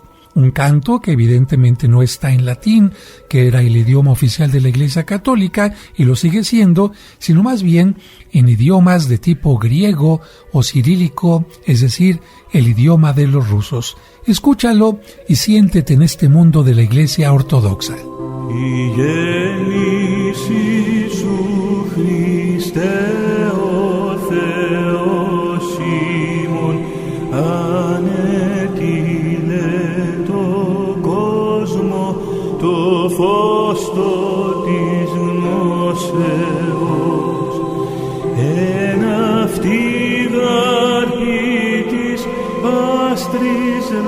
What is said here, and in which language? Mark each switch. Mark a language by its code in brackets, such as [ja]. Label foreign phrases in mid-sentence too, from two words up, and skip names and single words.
[es] Un canto que evidentemente no está en latín, que era el idioma oficial de la Iglesia Católica y lo sigue siendo, sino más bien en idiomas de tipo griego o cirílico, es decir, el idioma de los rusos. Escúchalo y siéntete en este mundo de la Iglesia Ortodoxa. [el] Το φως το της γνώσεως, εν αυτή γαρπή της άστρης